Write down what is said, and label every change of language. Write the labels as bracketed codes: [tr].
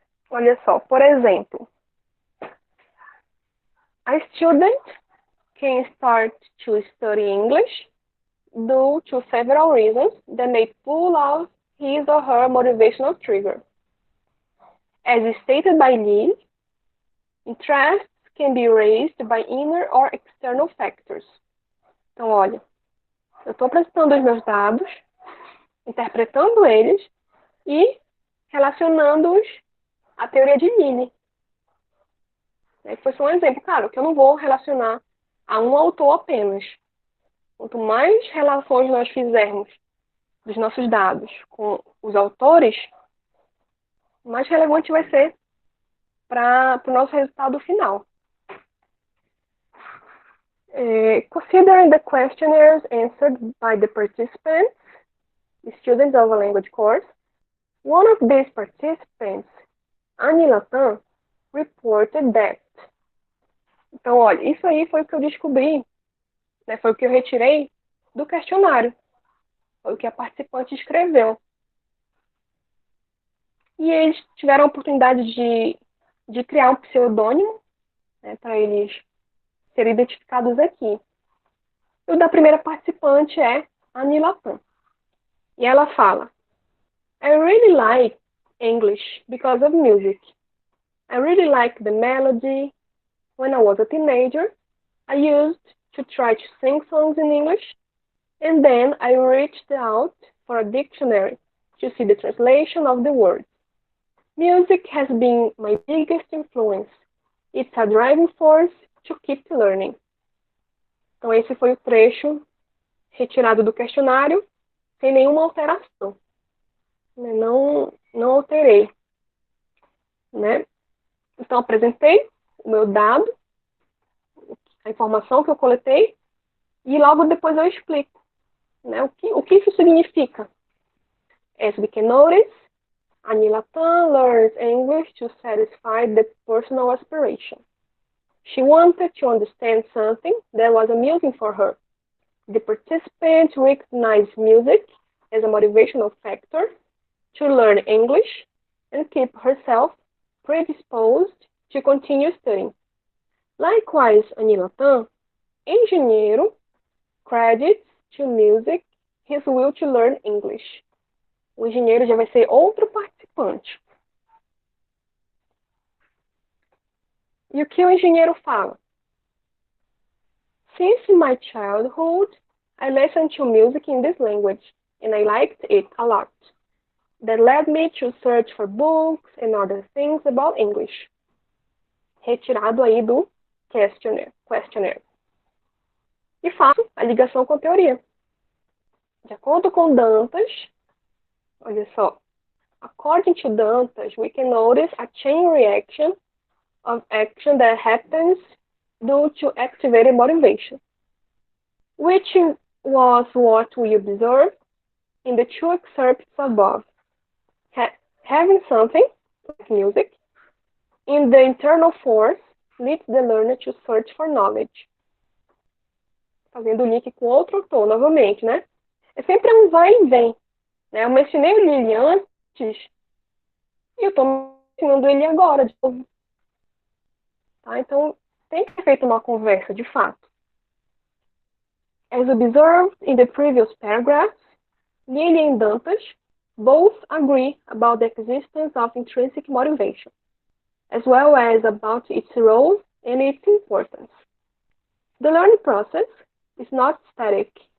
[pt] Olha só, por exemplo, [en] a student can start to study English due to several reasons that may pull out his or her motivational trigger. As stated by Liz, interests can be raised by inner or external factors. [pt] Então, olha, eu estou apresentando os meus dados, interpretando eles e relacionando-os à teoria de Lilly. Foi só um exemplo, claro, que eu não vou relacionar a um autor apenas. Quanto mais relações nós fizermos dos nossos dados com os autores, mais relevante vai ser para o nosso resultado final. [en] Considering the questionnaires answered by the participants, the students of a language course, one of these participants, Annie Latin, reported that. [pt] Então, olha, isso aí foi o que eu descobri, né, foi o que eu retirei do questionário. Foi o que a participante escreveu. E eles tiveram a oportunidade de criar um pseudônimo, né, para eles serem identificados aqui. E o da primeira participante é Annie Latin. E ela fala: [en] I really like English because of music. I really like the melody. When I was a teenager, I used to try to sing songs in English, and then I reached out for a dictionary to see the translation of the words. Music has been my biggest influence. It's a driving force to keep learning. [pt] Então, esse foi o trecho retirado do questionário, sem nenhuma alteração. Não alterei, né? Então, apresentei o meu dado, a informação que eu coletei, e logo depois eu explico, né, o que isso significa. [en] As we can notice, Annie Latin learns English to satisfy the personal aspiration. She wanted to understand something that was amusing for her. The participants recognized music as a motivational factor to learn English and keep herself predisposed to continue studying. Likewise, Annie Latin, engenheiro, credits to music his will to learn English. [pt] O engenheiro já vai ser outro participante. E o que o engenheiro fala? [en] Since my childhood, I listened to music in this language, and I liked it a lot. That led me to search for books and other things about English. [pt] Retirado aí do questionnaire. E faço a ligação com a teoria. De acordo com Dantas, olha só, [en] according to Dantas, we can notice a chain reaction of action that happens due to activated motivation, which was what we observed in the two excerpts above. Having something, like music, in the internal force leads the learner to search for knowledge. [pt] Fazendo o link com outro autor, novamente, né? É sempre um vai e vem, né? Eu mencionei o Lilly antes e eu estou mencionando ele agora, de novo. Tá? Então, tem que ser feita uma conversa, de fato. [en] As observed in the previous paragraphs, Lilly and Dantas both agree about the existence of intrinsic motivation, as well as about its role and its importance. The learning process is not static,